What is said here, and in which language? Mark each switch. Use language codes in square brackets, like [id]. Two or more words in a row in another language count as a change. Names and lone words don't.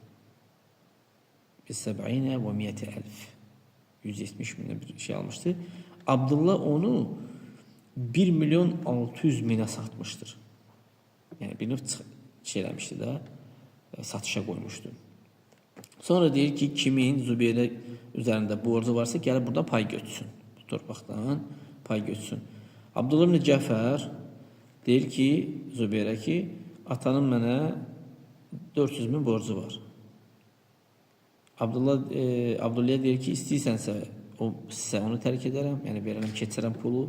[tr] Bi-70 ve 100.000. 170 bine bir şey almıştı. Abdullah onu 1 milyon 600 bine satmıştır. Yani bir növ şeylemişti daha, satışa koymuştu. Sonra deyir ki kimin Zübeyir'e üzerinde borcu varsa gelip burada pay götürsün. [az] Bu torpaqdan pay götürsün. Abdullah ibn Cəfər deyir ki Zübeyir'e ki atanın mənə 400 bin borcu var. Abdullah deyir ki istəyirsənsə sizə onu tərk edərəm, yəni verərəm, keçərəm pulu.